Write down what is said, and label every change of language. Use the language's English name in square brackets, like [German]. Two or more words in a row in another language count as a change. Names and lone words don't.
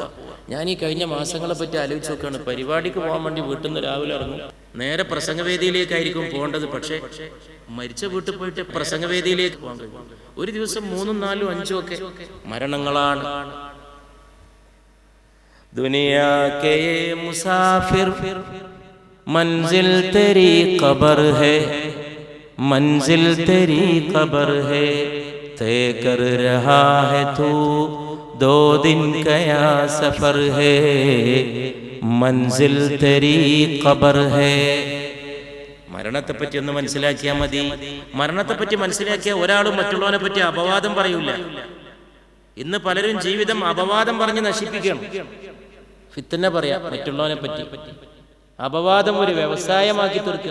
[Malayalam] ഞാൻ ഈ കഴിഞ്ഞ മാസങ്ങളെ പറ്റി ആലോചിച്ച് നോക്കുകയാണ്. പരിപാടിക്ക് പോകാൻ വേണ്ടി വീട്ടിൽ നിന്ന് രാവിലെ ഇറങ്ങും. നേരെ പ്രസംഗവേദിയിലേക്കായിരിക്കും പോകേണ്ടത്. പക്ഷേ മരിച്ച വീട്ടിൽ പോയിട്ട് പ്രസംഗവേദിയിലേക്ക് പോകാൻ കഴിയും. ഒരു ദിവസം 3, 4, 5 ഒക്കെ മരണങ്ങളാണ്. [Hindi] दुनिया के मुसाफ़िर मंजिल तेरी कब्र है, मंजिल तेरी कब्र है, तय कर रहा है तू 2 दिन क्या सफर है, मंजिल तेरी कब्र है. [Malayalam] മരണത്തെപ്പറ്റി ഒന്ന് മനസ്സിലാക്കിയാൽ മതി. മരണത്തെപ്പറ്റി മനസ്സിലാക്കിയ ഒരാളും മറ്റുള്ളവനെ പറ്റി അപവാദം പറയൂല. ഇന്ന് പലരും ജീവിതം അപവാദം പറഞ്ഞ് നശിപ്പിക്കണം. ഫിത്ന പറയാം മറ്റുള്ളവനെ പറ്റി. അപവാദം ഒരു വ്യവസായമാക്കി തീർക്കുക.